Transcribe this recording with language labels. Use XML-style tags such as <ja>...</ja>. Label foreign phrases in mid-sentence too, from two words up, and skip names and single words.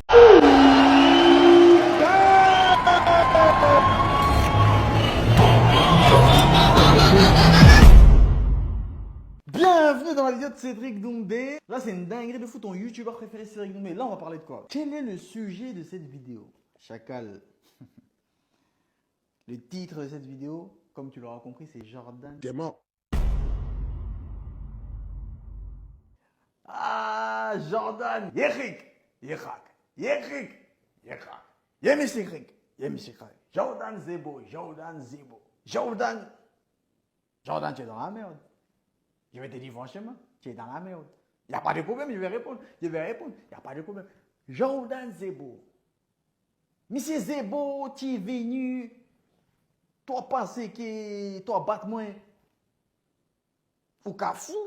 <fr>Bienvenue dans la vidéo de Cédric Doumbé. Là, c'est une dinguerie de fou. Ton youtubeur préféré, Cédric Doumbé. Là, on va parler de quoi? Quel est le sujet de cette vidéo? Chacal. Le titre de cette vidéo, comme tu l'auras compris, c'est Jordan. T'es mort. Ah, Jordan. Yérik. Yérak. Yérik. Yérak. Yémisikrik. Yémisikrik. Jordan Zebo. Jordan Zebo. Jordan. Jordan, tu es dans la merde. Je vais te dire franchement, tu es dans la merde. Il n'y a pas de problème, je vais répondre. Il n'y a pas de problème. Jordan Zebo. Monsieur Zebo, tu es venu. Toi, penser que toi, battre moi. Ou qu'à fou.</fr>